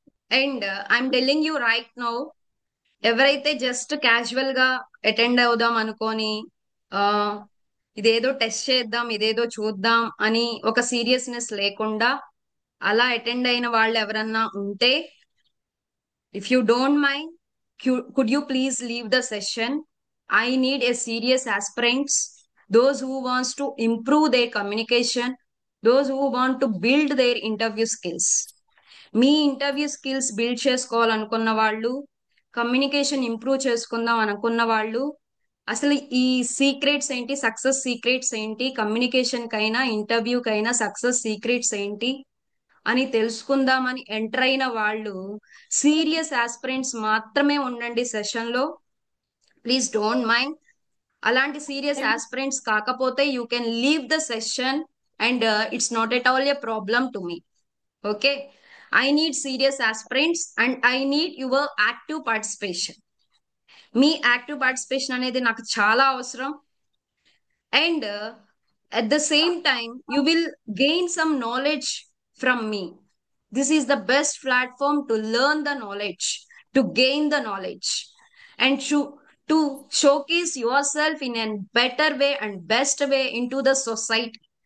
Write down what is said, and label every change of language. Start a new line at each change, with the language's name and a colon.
English: And I'm telling you right now,
Telugu: ఎవరైతే just casual గా attend అవుదాం అనుకొని ఆ ఇదేదో టెస్ట్ చేద్దాం ఇదేదో చూద్దాం అని ఒక సీరియస్నెస్ లేకుండా అలా అటెండ్ అయిన వాళ్ళు ఎవరన్నా ఉంటే
English: if you don't mind, could you please leave the session? I need a serious aspirants, those who wants to improve their communication, those who want to build their interview skills.
Telugu: మీ interview skills build చేసుకోవాలనుకున్న వాళ్ళు, communication improve చేసుకుందాం అనుకున్న వాళ్ళు, అసలు ఈ secrets ఏంటి, success secrets ఏంటి, communication కైనా ఇంటర్వ్యూకైనా success secrets ఏంటి అని తెలుసుకుందామని ఎంటర్ అయిన వాళ్ళు సీరియస్ ఆస్పిరెంట్స్ మాత్రమే ఉండండి సెషన్ లో.
English: Please don't mind. అలాంటి serious aspirants కాకపోతే you can leave the session and it's not at all a problem to me. Okay, I need serious aspirants and I need your active participation.
Telugu: మీ active participation అనేది నాకు చాలా అవసరం.
English: And at the same time you will gain some knowledge from me. This is the best platform to learn the knowledge, to gain the knowledge, and to showcase yourself in a better way and best way into the society.